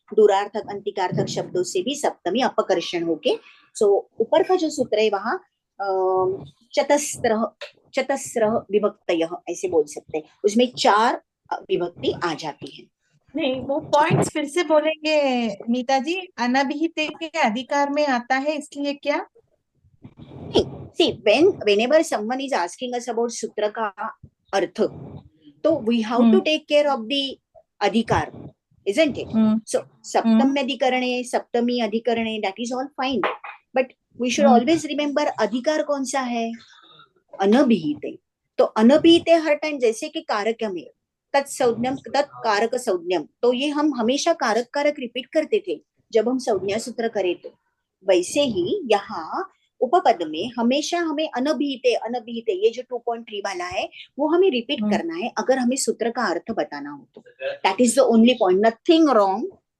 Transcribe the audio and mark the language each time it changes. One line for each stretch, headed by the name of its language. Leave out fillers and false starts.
Hindi: दूरार्थक अंतिकार्थक शब्दों से भी सप्तमी अपकर्षण होके, सो ऊपर का जो सूत्र है वहां चतस्रः विभक्तयः ऐसे बोल सकते हैं, उसमें 4 विभक्ति आ जाती है। नहीं, वो पॉइंट्स फिर से बोलेंगे नीता जी? अनभिहिते के अधिकार में आता है इसलिए क्या?
English: See, whenever someone is asking us about
Hindi: सूत्र का अर्थ, तो
English: we have to take care of the अधिकार, isn't it? So सप्तम अधिकरणे, सप्तमी अधिकरणे, that is all fine, but we should always remember
Hindi: अधिकार कौन सा है?
Sanskrit: अनभिहिते।
Hindi: तो अनभिहिते हर टाइम, जैसे कि कारक में तत्संज्ञम तत्कारक संज्ञम, तो ये हम हमेशा कारक कारक रिपीट करते थे जब हम संज्ञा सूत्र करें, तो वैसे ही यहाँ उपपद में हमेशा हमें अनभिहिते अनभिहिते ये जो 2.3 वाला है वो हमें रिपीट करना है अगर हमें सूत्र का अर्थ बताना हो तो।
English: that is the only point, nothing wrong